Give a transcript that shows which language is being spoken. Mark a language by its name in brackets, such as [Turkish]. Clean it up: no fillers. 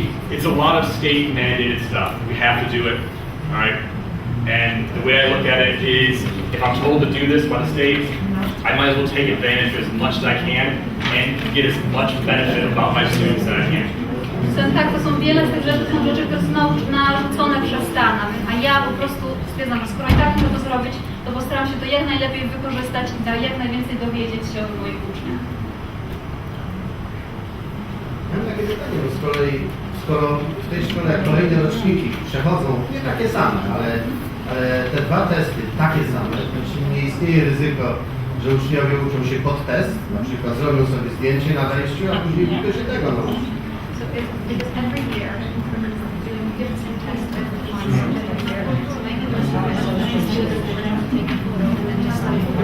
[English] It's a lot of state mandated stuff. We have to do it, all right? And the way I look at it is, if I'm told to do this by the state, I might as well take advantage as much as I can and get as much benefit about my students that I can. [Polish] Tak, to są wiele z tych rzeczy, są rzeczy, które są narzucone przez stan, a ja po prostu stwierdzam, że skoro i tak muszę to zrobić, to postaram się to jak najlepiej wykorzystać i jak najwięcej dowiedzieć się od moich uczniów. Mam takie pytanie, bo z kolei, skoro w tej szkole kolejne roczniki przechodzą nie takie same, ale te dwa testy takie same, znaczy nie istnieje ryzyko, że uczniowie uczą się pod test, na przykład zrobią sobie zdjęcie na wejściu, a później tylko się tego nauczą. [English] So because every year we're doing different tests with the ones that are here. So maybe there's some students that are going to take a photo and then just like